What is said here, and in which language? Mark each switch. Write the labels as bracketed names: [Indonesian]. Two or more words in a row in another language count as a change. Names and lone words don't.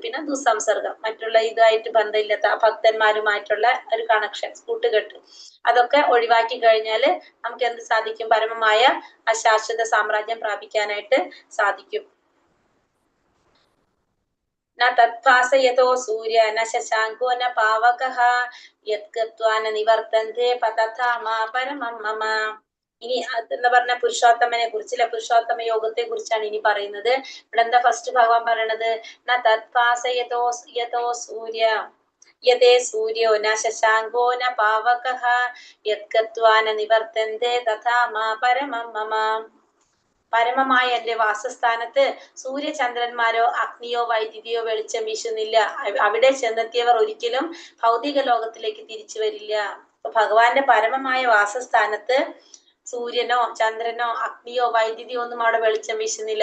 [Malayalam] പിന്നെ ദുസംസർഗം, മറ്റുള്ള ഇതായിട്ട് ബന്ധമില്ലാത്ത ഭക്തന്മാരുമായിട്ടുള്ള ഒരു കണക്ഷൻ, കൂട്ടുകെട്ട്, അതൊക്കെ ഒഴിവാക്കി കഴിഞ്ഞാല് നമുക്ക് എന്ത് സാധിക്കും? പരമമായ അശാശ്വത സാമ്രാജ്യം പ്രാപിക്കാനായിട്ട് സാധിക്കും. [Sanskrit] न तत्भासयतो सूर्य न शशाङ्को न पावकः यत्कत्वा न निवर्तन्ते तथा मा परमं मम. [Malayalam] ഇനി എന്താ പറഞ്ഞ? പുരുഷോത്തമനെ കുറിച്ച്, പുരുഷോത്തമ യോഗത്തെ കുറിച്ചാണ് ഇനി പറയുന്നത്. ഇവിടെ എന്താ ഫസ്റ്റ് ഭഗവാൻ പറയണത്? [Sanskrit] न तत्भासयतो यतो सूर्य यते सूर्यो न शशाङ्को न पावकः यत्कत्वा न निवर्तन्ते तथा मा परमं मम. [Malayalam] പരമമായ എന്റെ വാസസ്ഥാനത്ത് സൂര്യചന്ദ്രന്മാരോ അഗ്നിയോ വൈദ്യുതിയോ വെളിച്ചം വീശുന്നില്ല. അവിടെ ചെന്നെത്തിയവർ ഒരിക്കലും ഭൗതിക ലോകത്തിലേക്ക് തിരിച്ചു വരില്ല. അപ്പൊ ഭഗവാന്റെ പരമമായ വാസസ്ഥാനത്ത് സൂര്യനോ ചന്ദ്രനോ അഗ്നിയോ വൈദ്യുതിയോ ഒന്നും അവിടെ വെളിച്ചം വീശുന്നില്ല.